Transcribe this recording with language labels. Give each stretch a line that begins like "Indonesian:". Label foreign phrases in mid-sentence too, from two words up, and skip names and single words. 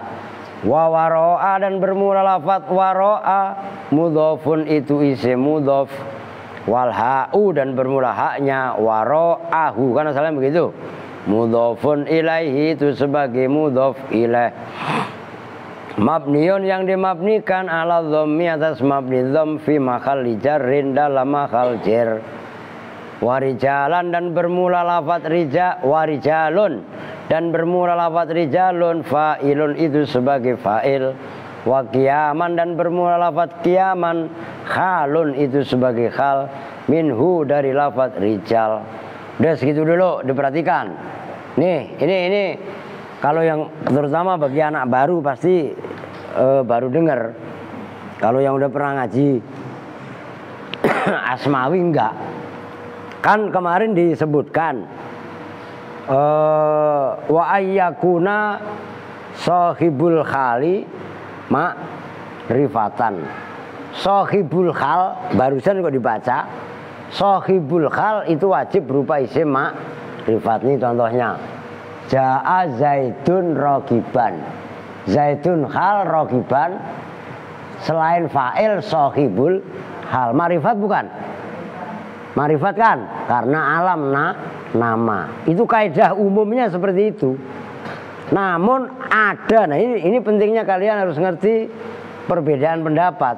Arabic: و وراء
Indonesian: dan bermula lafaz
Arabic: وراء مضاف
Indonesian: itu isim mudhof.
Arabic: والهاء
Indonesian: dan bermula haknya waro'ahu kan asalnya begitu.
Arabic: مضاف إليه
Indonesian: itu sebagai mudhof ilaih. Mabniun yang dimabnikan
Arabic: على الضم
Indonesian: atas mabni dhamm
Arabic: في محل جر
Indonesian: dalam mahal jar. Warijalan dan bermula lafaz rija warijalun dan bermula lafaz rijalun fa'ilun itu sebagai fa'il.
Arabic: وقياما
Indonesian: dan bermula lafaz qiyaman khalun itu sebagai
Arabic: حال منه
Indonesian: dari lafaz rijal. Udah segitu dulu diperhatikan. Nih ini kalau yang terutama bagi anak baru pasti baru dengar. Kalau yang udah pernah ngaji Asmawi enggak. Kan kemarin disebutkan
Arabic: وأن يكون صاحب الحال معرفة. صاحب الحال
Indonesian: barusan kok dibaca.
Arabic: صاحب الحال
Indonesian: itu wajib berupa isim rifat. Ini contohnya.
Arabic: جاء زيد راغبا.
Indonesian: Zaidun khal rogiban. Selain fa'il
Arabic: صاحب الحال.
Indonesian: Marifat bukan? Marifat kan? Karena alam nama. Itu kaidah umumnya seperti itu. Namun ada, nah ini pentingnya kalian harus ngerti perbedaan pendapat.